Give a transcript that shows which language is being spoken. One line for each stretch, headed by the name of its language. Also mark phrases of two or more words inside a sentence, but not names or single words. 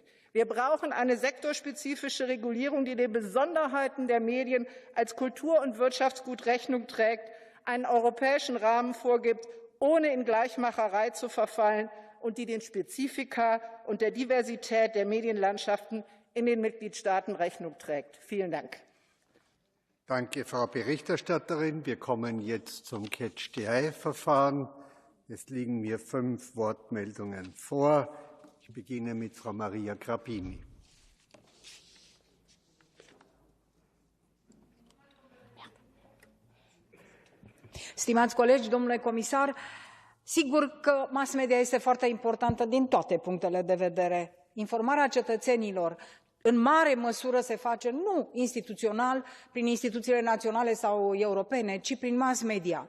German: Wir brauchen eine sektorspezifische Regulierung, die den Besonderheiten der Medien als Kultur- und Wirtschaftsgut Rechnung trägt, einen europäischen Rahmen vorgibt, ohne in Gleichmacherei zu verfallen und die den Spezifika und der Diversität der Medienlandschaften in den Mitgliedstaaten Rechnung trägt. Vielen Dank. Danke, Frau Berichterstatterin. Wir kommen jetzt zum Catch-the-Eye-Verfahren. Es liegen mir 5 Wortmeldungen vor. Ich beginne mit Frau Maria Grapini.
Romanian: Stimați colegi, domnule comisar, sigur că mass media este foarte importantă din toate punctele de vedere. Informarea cetățenilor în mare măsură se face nu instituțional, prin instituțiile naționale sau europene, ci prin mass media.